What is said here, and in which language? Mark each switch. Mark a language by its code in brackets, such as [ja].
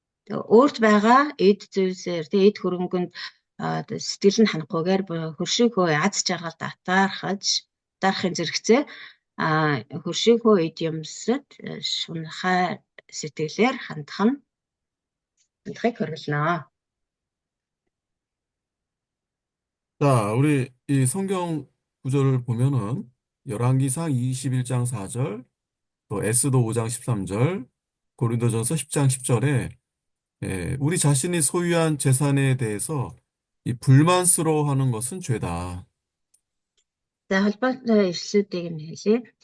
[mn] Өөрт байгаа эд зүйлсээр тэг эд хөрөнгөнд сэтгэл нь ханахгүйгээр хөршийнхөө аз жаргалд атаарахын зэрэгцээ хөршийнхөө эд юмсад шунхай сэтгэлээр хандахыг хориглоно. [ko] 자, 우리 이 성경 구절을 보면은 열왕기상 21장 4절, 또 에스도 5장 13절, 고린도전서 10장 10절에 우리 자신이 소유한 재산에 대해서 이 불만스러워하는 것은 죄다. [mn] За холбоотой ишлүүдийг нь хэлье.